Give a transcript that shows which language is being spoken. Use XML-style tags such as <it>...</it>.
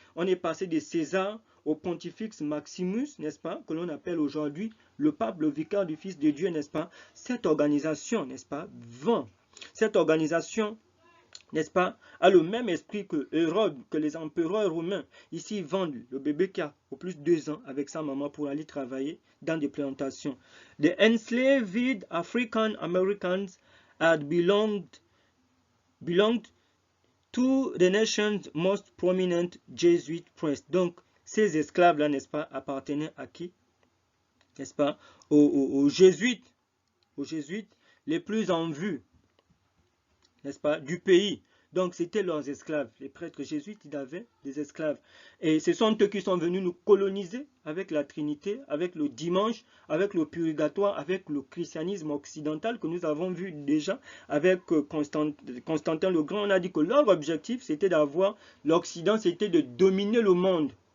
<fr>On est passé de César au pontifex Maximus, n'est-ce pas, que l'on appelle aujourd'hui le pape, le vicaire du Fils de Dieu, n'est-ce pas. Cette organisation, n'est-ce pas, vend. Cette organisation, n'est-ce pas, a le même esprit que Hérode, que les empereurs romains. Ici, ils vendent le bébé qui a au plus 2 ans avec sa maman pour aller travailler dans des plantations.</fr> <en>The enslaved African Americans had belonged to the nation's most prominent Jesuit priest.</en> <fr>Donc, ces esclaves-là, n'est-ce pas, appartenaient à qui? N'est-ce pas, aux jésuites les plus en vue, n'est-ce pas, du pays. Donc, c'était leurs esclaves. Les prêtres jésuites, ils avaient des esclaves. Et ce sont eux qui sont venus nous coloniser avec la Trinité, avec le dimanche, avec le purgatoire, avec le christianisme occidental que nous avons vu déjà avec Constantin le Grand. On a dit que leur objectif, c'était d'avoir l'Occident, c'était de dominer le monde.</fr>